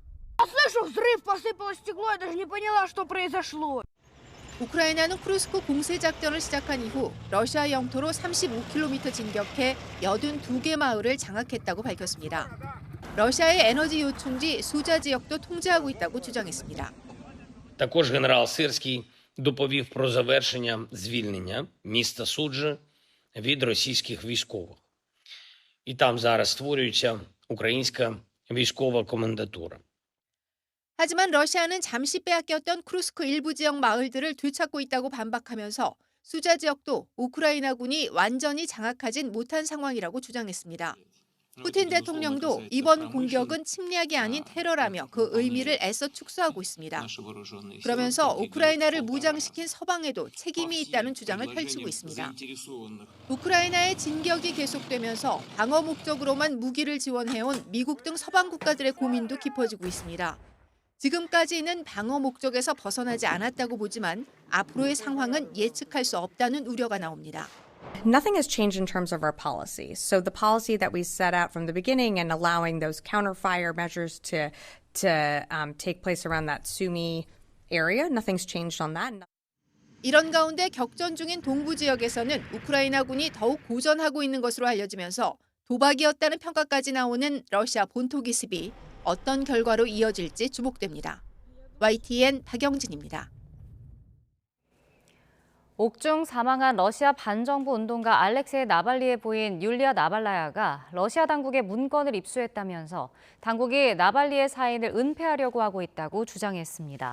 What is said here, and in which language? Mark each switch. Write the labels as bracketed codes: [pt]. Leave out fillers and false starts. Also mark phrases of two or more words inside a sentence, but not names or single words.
[ko] 우크라이나는 쿠르스크 공세 작전을 시작한 이후 러시아 영토로 35km 진격해 82개 마을을 장악했다고 밝혔습니다. 러시아의 에너지 요충지 수자 지역도 통제하고 있다고 주장했습니다. [uk] Також генерал Сирський доповів про завершення звільнення міста Суджі від російських військових. І там зараз створюється українська військова комендатура. [ko] 하지만 러시아는 잠시 빼앗겼던 쿠르스크 일부 지역 마을들을 되찾고 있다고 반박하면서 수자 지역도 우크라이나군이 완전히 장악하진 못한 상황이라고 주장했습니다. 푸틴 대통령도 이번 공격은 침략이 아닌 테러라며 그 의미를 애써 축소하고 있습니다. 그러면서 우크라이나를 무장시킨 서방에도 책임이 있다는 주장을 펼치고 있습니다. 우크라이나의 진격이 계속되면서 방어 목적으로만 무기를 지원해온 미국 등 서방 국가들의 고민도 깊어지고 있습니다. 지금까지는 방어 목적에서 벗어나지 않았다고 보지만 앞으로의 상황은 예측할 수 없다는 우려가 나옵니다. [en] Nothing has changed in terms of our policy. So the policy that we set out from the beginning and allowing those counterfire measures to take place around that Sumy area, nothing's changed on that. [ko] 이런 가운데 격전 중인 동부 지역에서는 우크라이나군이 더욱 고전하고 있는 것으로 알려지면서 도박이었다는 평가까지 나오는 러시아 본토 기습이 어떤 결과로 이어질지 주목됩니다. YTN 박영진입니다. 옥중 사망한 러시아 반정부 운동가 알렉세이 나발리의 부인 율리아 나발라야가 러시아 당국의 문건을 입수했다면서 당국이 나발리의 사인을 은폐하려고 하고 있다고 주장했습니다.